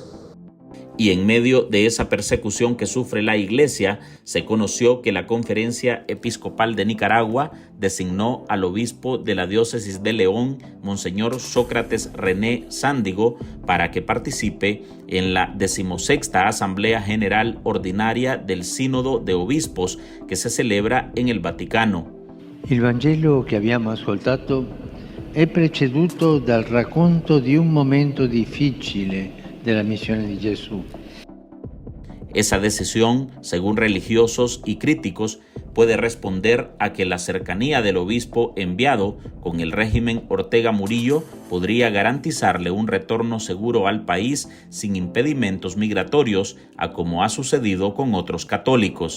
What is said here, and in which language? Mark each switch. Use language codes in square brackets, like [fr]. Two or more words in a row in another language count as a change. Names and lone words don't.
[es] Y en medio de esa persecución que sufre la Iglesia, se conoció que la Conferencia Episcopal de Nicaragua designó al obispo de la diócesis de León, Monseñor Sócrates René Sándigo, para que participe en la 16ª Asamblea General Ordinaria del Sínodo de Obispos que se celebra en el Vaticano. [it] Il Vangelo che abbiamo ascoltato è preceduto dal racconto di un momento difficile [es] de la misión de Jesús. Esa decisión, según religiosos y críticos, puede responder a que la cercanía del obispo enviado con el régimen Ortega Murillo podría garantizarle un retorno seguro al país sin impedimentos migratorios, a como ha sucedido con otros católicos.